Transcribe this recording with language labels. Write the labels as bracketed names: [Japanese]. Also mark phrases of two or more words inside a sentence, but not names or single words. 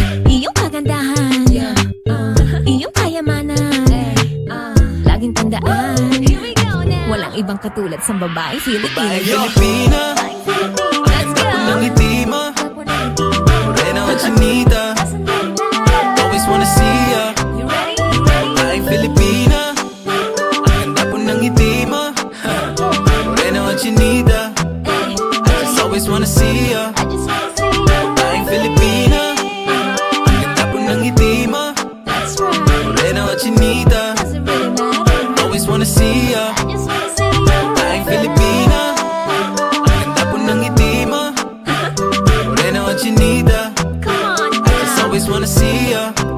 [Filipino] Iyong kagandahan, iyong kayamanan, laging tandaan, walang ibang katulad sa babae Filipina. Babaeng Filipina, ang ganda po ng ngiti mo. Morena o chinita, [English] always wanna see ya. [Filipino] Babaeng Filipina, ang ganda po ng ngiti mo. Morena o chinita, [English] I just always wanna see ya. [Filipino] Babaeng Filipina, ang ganda po ng ngiti mo. Morena o chinita, [English] always wanna see ya. [Filipino] Babaeng Filipina, ang ganda po ng ngiti mo. Morena o chinita, [English] I just always wanna see ya.